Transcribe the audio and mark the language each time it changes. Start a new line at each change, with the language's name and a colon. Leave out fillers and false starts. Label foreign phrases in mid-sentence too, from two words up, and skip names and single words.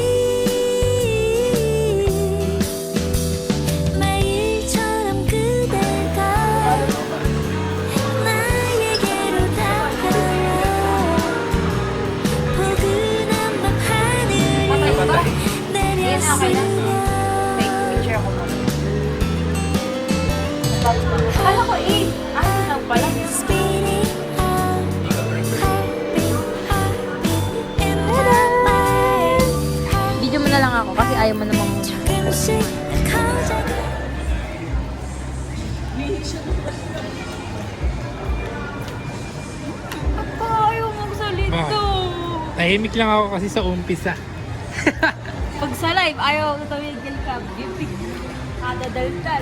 Korean: 매일처럼 그대가 나에게로 다가와 포근한 밤 하늘에 내렸으면
English: Take picture
Filipino: ako mo. Akala ko ano lang pala.
English: Spinning heartbeat in the mind
Filipino: Video mo na lang ako kasi ayaw mo namang
Korean: 조금씩 커져가
Filipino: Papa, ayaw magsalita. Tahimik lang ako kasi sa umpisa. Pag sa live, ayaw tumigil ka. Bibig. Kadadaldal.